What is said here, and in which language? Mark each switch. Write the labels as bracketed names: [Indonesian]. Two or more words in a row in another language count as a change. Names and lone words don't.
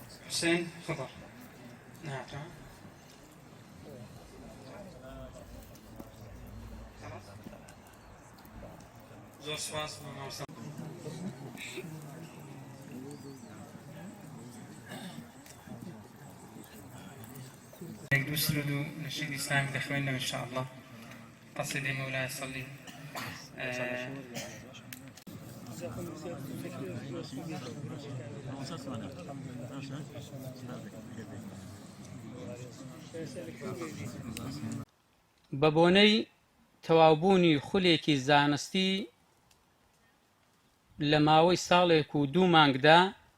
[Arabic] حسين خضر. نعم تمام. [Central Kurdish] زور سواس مامۆستا. [Arabic] دوسرد نشيد الإسلام لإخواننا إن شاء الله. قصيدة مولاي صلي. [Central Kurdish] بەبۆنەی تەواوبوونی خولێکی زانستی لە ماوەی ساڵێک و 2 مانگدا